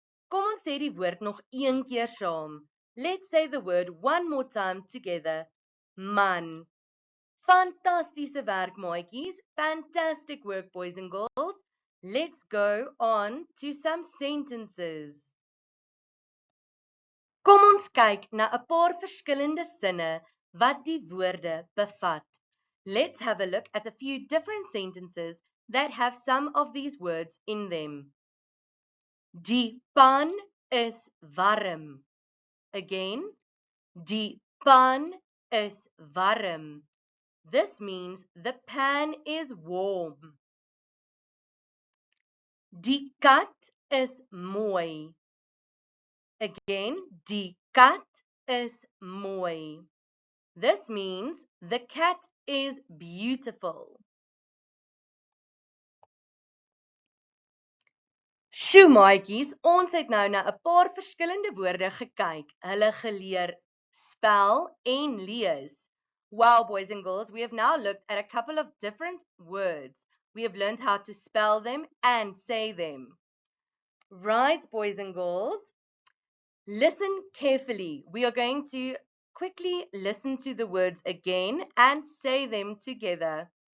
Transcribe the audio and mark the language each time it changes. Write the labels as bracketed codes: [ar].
[af] Kom ons sê die woord nog een keer saam. [en] Let's say the word one more time together. Man. [af] Fantastiese werk, maatjies. [en] Fantastic work, boys and girls. Let's go on to some sentences. [af] Kom ons kyk na 'n paar verskillende sinne wat die woorde bevat. [en] Let's have a look at a few different sentences that have some of these words in them. [af] Die pan is warm. [en] Again, [af] die pan is warm. [en] This means the pan is warm. [af] Die kat is mooi. [en] Again, [af] die kat is mooi. [en] This means the cat is beautiful. [af] Sjoe maatjies, ons het nou na 'n paar verskillende woorde gekyk, hulle geleer spel en lees. [en] Wow, boys and girls, we have now looked at a couple of different words. We have learned how to spell them and say them. Right, boys and girls? Listen carefully. We are going to quickly listen to the words again and say them together.